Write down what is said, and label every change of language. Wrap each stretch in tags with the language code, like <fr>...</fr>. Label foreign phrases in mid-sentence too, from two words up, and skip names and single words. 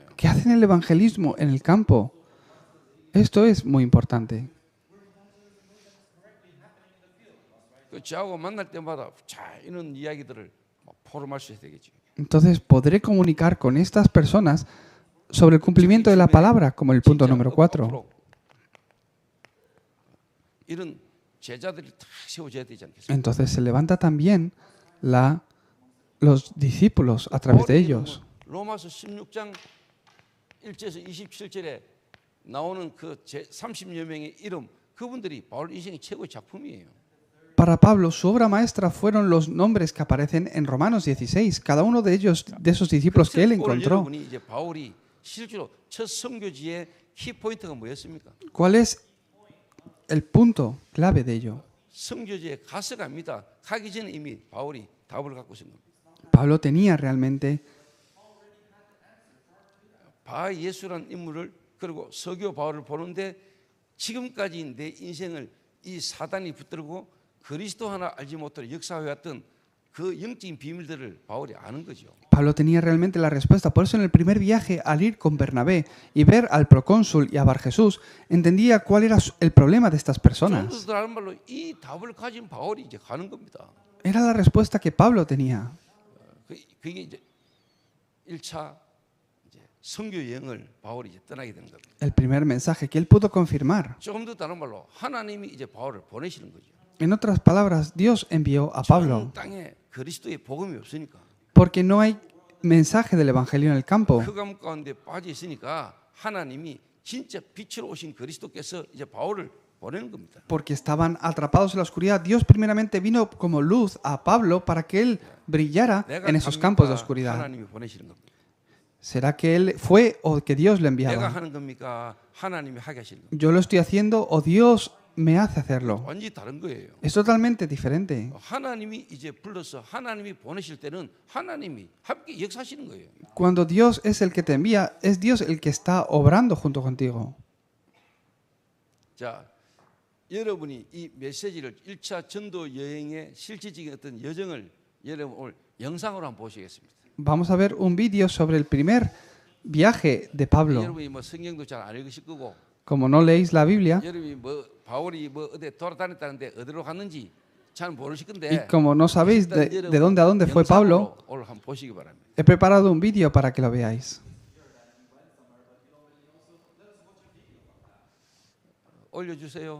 <es>que hacen el evangelismo en el campo. Esto es muy importante.</es> <ko>그 저하고 만날 때마다 자 이런 이야기들을 포럼할 수 있어야 되겠죠.</ko> <es>Entonces podré comunicar con estas personas sobre el cumplimiento de la palabra, como el punto número 4.</es> <ko>이런 제자들이 다 세워져야 되지 않겠습니까?</ko> <es>Entonces se levanta también los discípulos a través de ellos.</es> <ko>로마서 16장 1절에서 27절에 나오는 그 30여 명의 이름, 그분들이 바울 인생의 최고의 작품이에요.</ko> <es>Para Pablo, su obra maestra fueron los nombres que aparecen en Romanos 16, cada uno de ellos, de esos discípulos que él encontró.</es> <ko>여러분이 이제 바울이 실제로 첫 선교지의 키포인트가 뭐였습니까?</ko> <es>¿Cuál es el punto clave de ello?</es> <ko>선교지에 가서 갑니다. 가기 전에 이미 바울이 답을 갖고 있는 겁니다.</ko> <es>Pablo tenía realmente</es> <ko>바 예수라는 인물을 그리고 서교 바울을 보는데 지금까지 내 인생을 이 사단이 붙들고 그리스도 하나 알지 못하는 역사해왔던 그 영적인 비밀들을 바울이 아는 거죠.</ko> <es>Pablo tenía realmente la respuesta. Por eso en el primer viaje, al ir con Bernabé y ver al procónsul y a Bar Jesús, entendía cuál era el problema de estas personas.</es> <ko>다른 말로 이 답을 가진 바울이 이제 가는 겁니다.</ko> <es>Era la respuesta que Pablo tenía.</es> <ko>그게 이제 1차 이제 선교 여행을 바울이 이제 떠나게 되는 겁니다.</ko> <es>El primer mensaje que él pudo confirmar.</es> <ko>조금 더 다른 말로 하나님이 이제 바울을 보내시는 거죠.</ko> <es>En otras palabras, Dios envió a Pablo.</es> <ko>땅에 그리스도의 복음이 없으니까.</ko> <es>Porque no hay mensaje del evangelio en el campo.</es> <ko>흑암 가운데 빠져 있으니까 하나님이 진짜 빛으로 오신 그리스도께서 이제 바울을 보내는 겁니다.</ko> <es>Porque estaban atrapados en la oscuridad. Dios primeramente vino como luz a Pablo para que él brillara en esos campos de oscuridad.</es> <ko>하나님이 보내시는 겁니다.</ko> <es>¿Será que él fue o que Dios lo</es> <ko>내가</ko> <es>enviaba?</es> <ko>하는 겁니까? 하나님이 하게 하시는 겁니다.</ko> <es>¿Yo lo estoy haciendo o Dios me hace hacerlo?</es> <ko>완전히 다른 거예요.</ko> <es>Es totalmente diferente.</es> <ko>하나님이 이제 불러서 하나님이 보내실 때는 하나님이 함께 역사하시는 거예요.</ko> <es>Cuando Dios es el que te envía, es Dios el que está obrando junto contigo.</es> <ko>자, 여러분이 이 메시지를 1차 전도 여행의 실질적인 어떤 여정을 여러분 오늘 영상으로 한번 보시겠습니다.</ko> <es>Vamos a ver un vídeo sobre el primer viaje de Pablo.</es> <ko>여러분이 뭐 성경도 잘 안 읽으실 거고</ko> <es>Como no leéis la Biblia</es> <ko>여러분이 뭐 바울이 뭐 어디 돌아다녔다는데 어디로 갔는지 잘 모르실</ko> <es>y</es> <ko>건데</ko> <es>como no sabéis de dónde a dónde fue Pablo,</es> <ko>오늘 한번 보시기 바랍니다.</ko> <es>he preparado un vídeo para que lo veáis.</es> <ko>올려주세요.</ko>